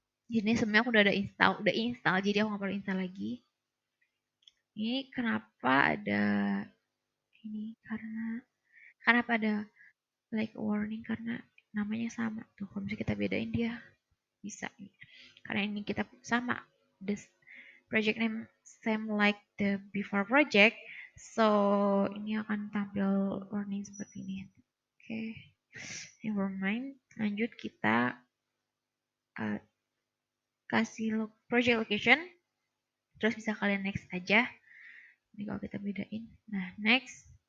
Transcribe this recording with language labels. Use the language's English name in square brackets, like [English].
[Indonesian] Ini sebenarnya aku udah install, jadi aku nggak perlu install lagi. Ini kenapa ada ini karena kenapa ada [English] like warning [Indonesian] karena namanya sama tuh. Kalau misalnya kita bedain dia bisa. Karena ini kita sama. [English] This project name same like the before project. So [Indonesian] ini akan tampil warning seperti ini. Oke. [English] Never mind. [Indonesian] Lanjut kita kasih project location. Terus bisa kalian next aja. Ini kalau kita bedain. Nah, next.